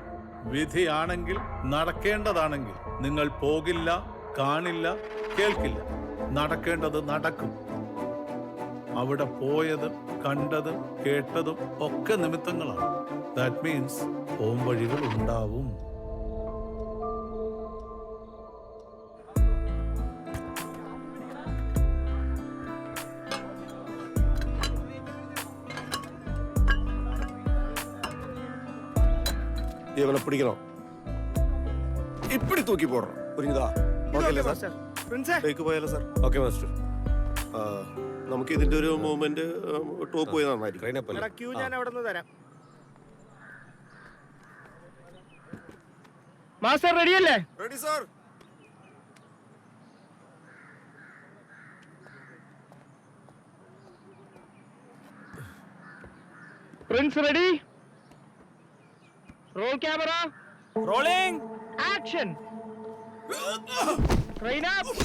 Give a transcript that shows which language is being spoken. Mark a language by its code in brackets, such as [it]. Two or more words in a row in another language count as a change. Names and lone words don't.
[ml] വിധിയാണെങ്കിൽ, നടക്കേണ്ടതാണെങ്കിൽ നിങ്ങൾ പോകില്ല, കാണില്ല, കേൾക്കില്ല. നടക്കേണ്ടത് നടക്കും. അവിടെ പോയതും കണ്ടതും കേട്ടതും ഒക്കെ നിമിത്തങ്ങളാണ്. [en] that means [ml] പോംവഴികൾ ഉണ്ടാവും. [ta] இவனை பிடிக்கணும். இப்படி தூக்கி போடுறோம், புரியுதா? [en] OK sir. [ml] ടേക്ക് പോയാലോ സാർ? [en] OK master. [ml] നമുക്ക് ഇതിന്റെ ഒരു [en] movement top [ml] പോയി നന്നായിരിക്കും. ക്യൂ ഞാൻ അവിടെ നിന്ന് തരാം. മാസ്റ്റർ റെഡിയല്ലേ? [en] Ready sir. Prince ready? Roll camera. Rolling action. Train up!